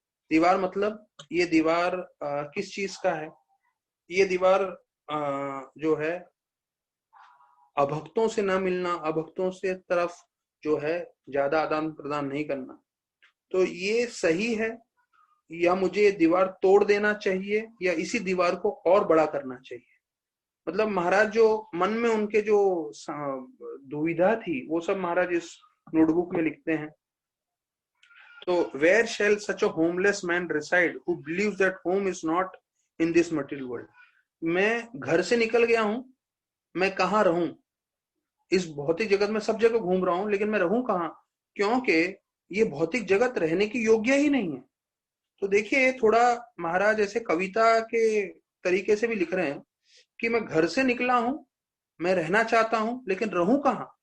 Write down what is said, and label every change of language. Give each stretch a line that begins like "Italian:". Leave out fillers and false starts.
Hindi: दीवार मतलब ये दीवार किस चीज का है? ये दीवार जो है अभक्तों से ना मिलना, अभक्तों से तरफ जो है ज्यादा आदान प्रदान नहीं करना। तो ये सही है या मुझे ये दीवार तोड़ देना चाहिए या इसी दीवार को और बड़ा करना चाहिए? मतलब महाराज जो मन में उनके जो दुविधा थी वो सब महाराज इस नोटबुक में लिखते हैं।
English: तो where shall such a homeless man reside who believes that home is not in this material world?
Hindi: मैं घर से निकल गया हूं, मैं कहाँ रहूं? इस भौतिक जगत में सब जगह घूम रहा हूं, लेकिन मैं रहूं कहाँ? क्योंकि ये भौतिक जगत रहने की योग्य ही नहीं है। तो देखिए थोड़ा महाराज ऐसे कविता के तरीके से भी लिख रहे हैं कि मैं घर से निकला हूं, मैं रहना चाहता हूं, लेकिन रहूं कहाँ?